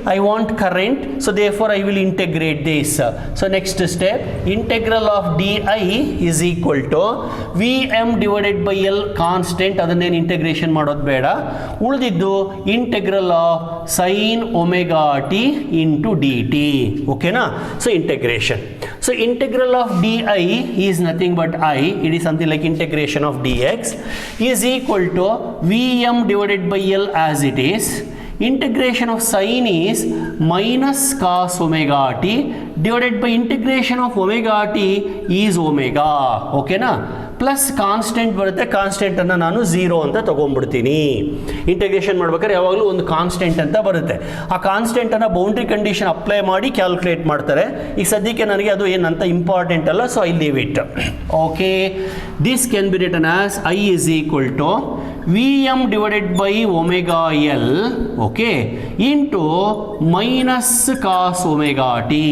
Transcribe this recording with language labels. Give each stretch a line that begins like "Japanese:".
English: I want current, so therefore I will integrate this. So next step, integral of D I is equal to V M divided by L constant,
Kannada: ಅದನ್ನೇನು integration ಮಾಡೋದು ಬೇಡ, ಉಳಿದಿದ್ದು
English: Integral of sine omega T into D T. ಓಕೆನಾ? So integration. So integral of di is nothing but I, it is something like integration of dx is equal to Vm divided by L as it is. Integration of sine is minus cos omega t divided by integration of omega t is omega. Okay na?
Kannada: Plus constant ಬರುತ್ತೆ, ಕಾನ್ಸ್ಟೆಂಟನ್ನು ನಾನು 0 ಅಂತ ತೊಗೊಂಡ್ಬಿಡ್ತೀನಿ. Integration ಮಾಡ್ಬೇಕಾದ್ರೆ ಯಾವಾಗಲೂ ಒಂದು constant ಅಂತ ಬರುತ್ತೆ. ಆ ಕಾನ್ಸ್ಟೆಂಟನ್ನು boundary condition apply ಮಾಡಿ ಕ್ಯಾಲ್ಕುಲೇಟ್ ಮಾಡ್ತಾರೆ. ಈಗ ಸದ್ಯಕ್ಕೆ ನನಗೆ ಅದು ಏನಂತ ಇಂಪಾರ್ಟೆಂಟ್ ಅಲ್ಲ,
English: So I leave it. Okay, this can be written as I is equal to Vm divided by omega L, okay, into minus cos omega t.